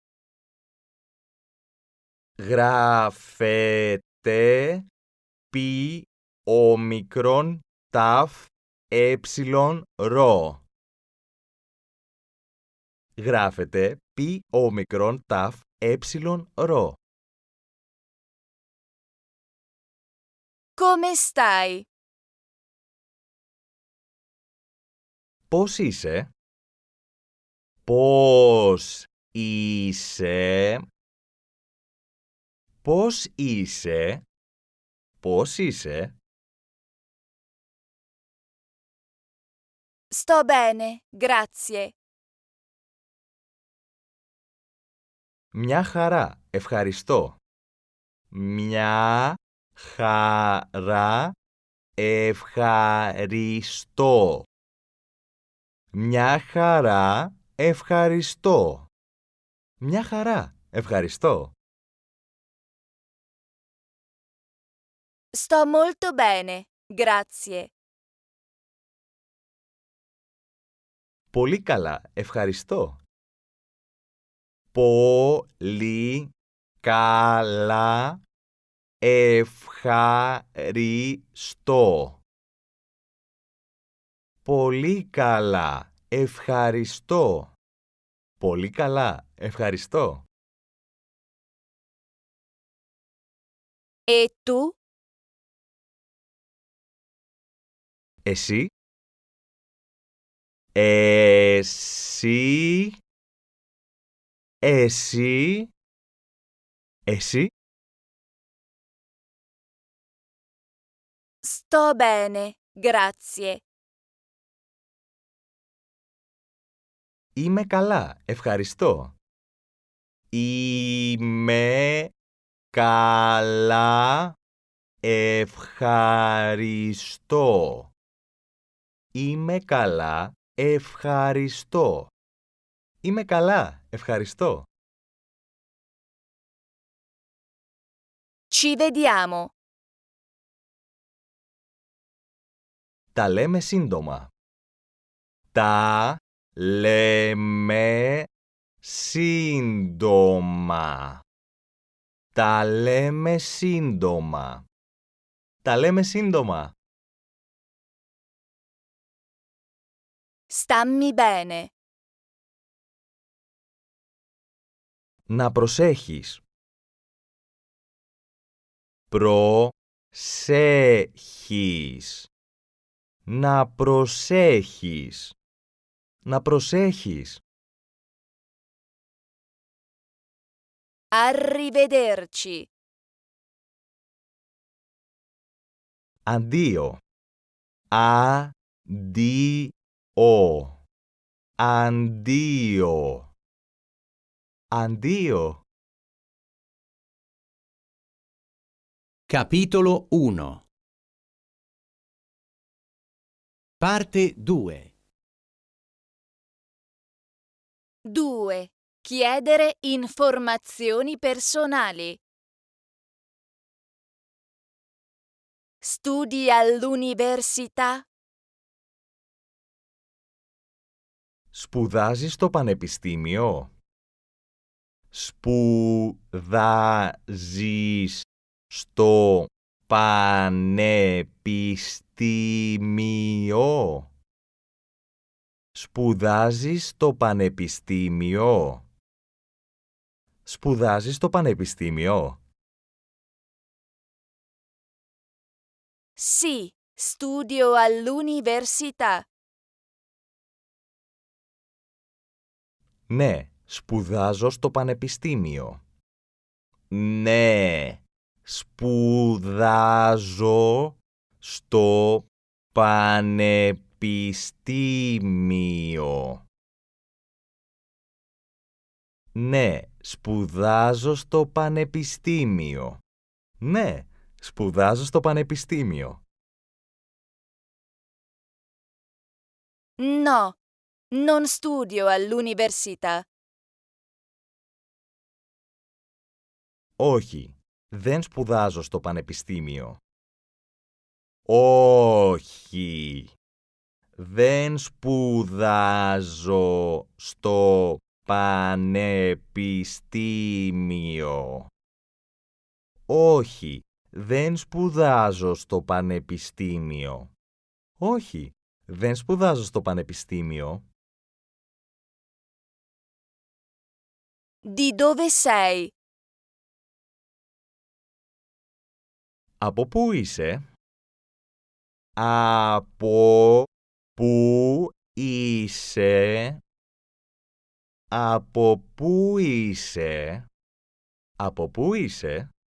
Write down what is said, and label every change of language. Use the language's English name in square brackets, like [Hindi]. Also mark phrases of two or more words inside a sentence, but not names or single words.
[Greek] Γράφετε πι όμικρον ταφ έψιλον ρο. Γράφετε πι όμικρον ταφ έψιλον ρο. [Italian] Come stai? [Greek] Πώς είσαι? Πώς είσαι? Πώς είσαι? Πώς είσαι? [Italian] Sto bene, grazie. [Greek] Μια χαρά, ευχαριστώ. Μια χαρά, ευχαριστώ. Μια χαρά, ευχαριστώ. Μια χαρά, ευχαριστώ. [Italian] Sto molto bene, grazie. [Greek] Πολύ καλά, ευχαριστώ. Πολύ καλά, ευχαριστώ. Πολύ καλά, ευχαριστώ. Πολύ καλά, ευχαριστώ. [Italian] E tu? [Greek] Εσύ? Εσύ? Εσύ? Εσύ? [Italian] Sto bene, grazie. [Greek] Είμαι καλά, ευχαριστώ. Είμαι καλά, ευχαριστώ. Είμαι καλά, ευχαριστώ. Είμαι καλά, ευχαριστώ. [Italian] Ci vediamo. [Greek] Τα λέμε σύντομα. Τα λέμε σύντομα. Τα λέμε σύντομα. Τα λέμε σύντομα. [Italian] Stammi bene. [Greek] Να προσέχεις. Προσέχεις. Να προσέχεις. Να προσέχεις. [Italian] Arrivederci. [Greek] Αντίο. Αντίο. Αντίο. Αντίο. [Italian] Capitolo 1. Parte 2. 2. Chiedere informazioni personali. Studi all'università? [Greek] Σπουδάζεις στο πανεπιστήμιο. Σπουδάζεις στο πανεπιστήμιο. Σπουδάζεις στο πανεπιστήμιο. Σπουδάζεις στο πανεπιστήμιο. [Italian] Sì, studio all'università. [Greek] Ναι, σπουδάζω στο πανεπιστήμιο. Ναι, σπουδάζω στο πανεπιστήμιο. Ναι, σπουδάζω στο πανεπιστήμιο. Ναι, σπουδάζω στο πανεπιστήμιο. [Italian] No, non studio all'università. [Greek] Όχι, δεν σπουδάζω στο πανεπιστήμιο. Όχι, δεν σπουδάζω στο πανεπιστήμιο. Όχι, δεν σπουδάζω στο πανεπιστήμιο. Όχι, δεν σπουδάζω στο πανεπιστήμιο. [Italian] Di dove sei? [Greek] Από πού είσαι? Από πού είσαι? Από πού είσαι? Από πού είσαι?